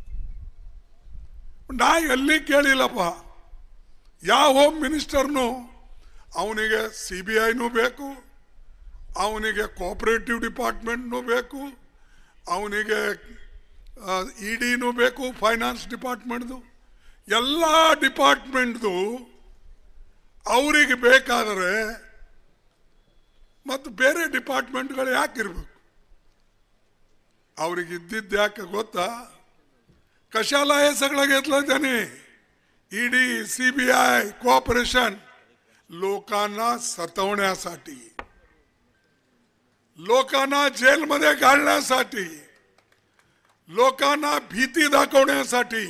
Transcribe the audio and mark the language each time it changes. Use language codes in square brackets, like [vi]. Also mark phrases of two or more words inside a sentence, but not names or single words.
[kn] ನಾ ಎಲ್ಲಿ ಕೇಳಿಲ್ಲಪ್ಪ ಯಾವ ಹೋಮ್ ಮಿನಿಸ್ಟರ್ನು ಅವನಿಗೆ CBIನೂ ಬೇಕು, ಅವನಿಗೆ ಕೋಆಪರೇಟಿವ್ ಡಿಪಾರ್ಟ್ಮೆಂಟ್ನೂ ಬೇಕು, ಅವನಿಗೆ EDನೂ ಬೇಕು, ಫೈನಾನ್ಸ್ ಡಿಪಾರ್ಟ್ಮೆಂಟ್ದು, ಎಲ್ಲ ಡಿಪಾರ್ಟ್ಮೆಂಟ್ದು ಅವರಿಗೆ ಬೇಕಾದರೆ ಮತ್ತು ಬೇರೆ ಡಿಪಾರ್ಟ್ಮೆಂಟ್ಗಳು ಯಾಕಿರ್ಬೇಕು? ಅವ್ರಿಗೆ ಇದ್ದಿದ್ದು ಯಾಕೆ ಗೊತ್ತಾ? [mr] कशाला हे सगळं घेतलं त्याने? ED CBI कोऑपरेशन लोकांना सतवण्यासाठी, लोकांना जेलमध्ये घालण्यासाठी, लोकांना भीती दाखवण्यासाठी.